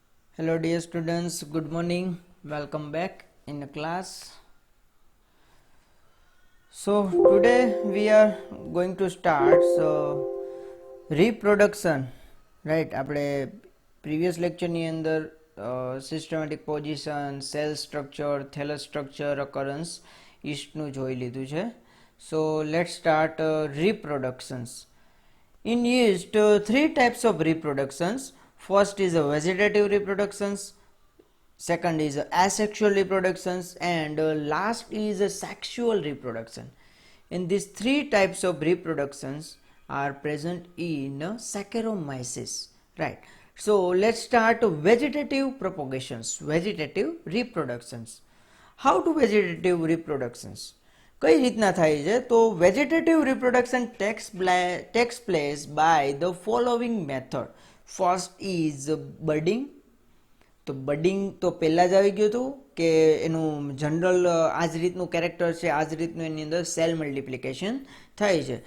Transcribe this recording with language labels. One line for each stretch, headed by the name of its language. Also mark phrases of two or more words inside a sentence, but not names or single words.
English: Hello dear students, good morning. Welcome back in the class. So today we are going to start reproduction, right? આપણે previous lecture
Gujarati: ની અંદર
English: systematic position, cell structure, thallus structure, occurrence yeast
Gujarati: નું જોઈ લીધું છે.
English: So let's start reproductions. In yeast, three types of reproductions. First is a vegetative reproductions, second is asexual reproductions, and last is a sexual reproduction. And these three types of reproductions are present in Saccharomyces, right? So let's start vegetative propagations, vegetative reproductions. How to vegetative reproductions?
Gujarati: કઈ રીતના થાય છે?
English: તો vegetative reproduction takes place by the following method. first is budding.
Gujarati: તો બડિંગ તો પહેલાં જ આવી ગયું હતું કે એનું જનરલ આ જ રીતનું કેરેક્ટર છે, આ જ રીતનું એની અંદર
English: cell multiplication
Gujarati: થાય છે.